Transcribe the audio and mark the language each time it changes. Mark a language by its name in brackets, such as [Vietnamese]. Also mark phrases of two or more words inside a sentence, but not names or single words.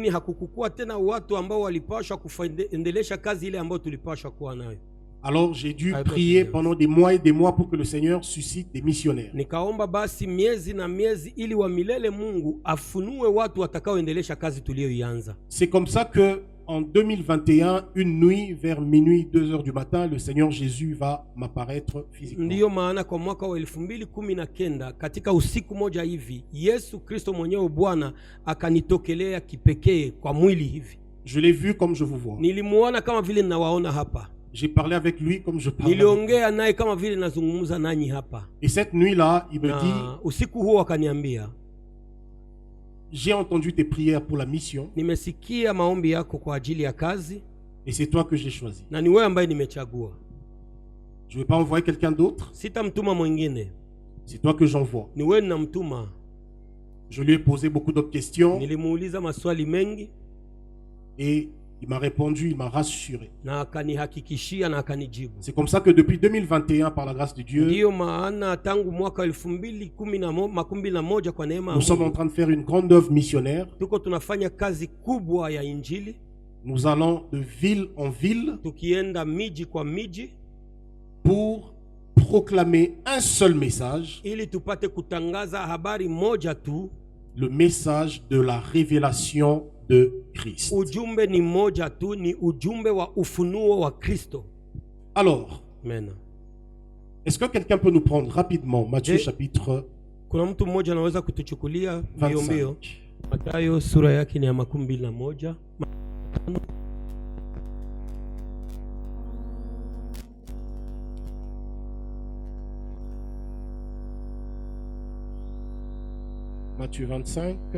[French] Alors j'ai dû prier pendant des mois et des mois pour que le Seigneur suscite des missionnaires. C'est comme ça que En 2021, une nuit, vers minuit, 2h du matin, le Seigneur Jésus va m'apparaître physiquement. [Swahili] Ndiyo maana kwa mwaka wa 2019 katika usiku moja hivi Yesu Kristo mwenyewe Bwana akanitokelea kipekee kwa mwili hivi. [French] Je l'ai vu comme je vous vois. [Swahili] Nilimuona kama vile ninawaona hapa. [French] J'ai parlé avec lui comme je parle. [Swahili] Niliongea naye kama vile nazungumza nanyi hapa. [French] Et cette nuit-là, il me dit, [Swahili] usiku huo akaniambia, [French] j'ai entendu tes prières pour la mission. [Swahili] Nimesikia maombi yako kwa ajili ya kazi. [French] Et c'est toi que j'ai choisi. [Swahili] Na ni wewe ambaye nimechagua. [French] Je ne vais pas envoyer quelqu'un d'autre. [Swahili] Sitamtuma mwingine. [French] C'est toi que j'envoie. [Swahili] Ni wewe ninamtuma. [French] Je lui ai posé beaucoup d'autres questions. [Swahili] Nilimuuliza maswali mengi. [French] Et il m'a répondu, il m'a rassuré. [Swahili] Na akanihakikishia na akanijibu. [French] C'est comme ça que depuis 2021, par la grâce de Dieu, [Swahili] ndiyo maana tangu mwaka 2011 kwa neema [French] nous sommes en train de faire une grande œuvre missionnaire. [Swahili] tuko tunafanya kazi kubwa ya injili. [French] Nous allons de ville en ville [Swahili] tukienda miji kwa miji [French] pour proclamer un seul message, [Swahili] ili tupate kutangaza habari moja tu, [French] le message de la révélation de Christ. [Swahili] Ujumbe ni moja tu, ni ujumbe wa ufunuo wa Kristo. [French] Alors, Amen. Est-ce que quelqu'un peut nous prendre rapidement Matthieu chapitre [Swahili] kuna mtu mmoja anaweza kutuchukulia 25. mbio Mathayo sura yake ni ya 21. [French] Matthieu 25.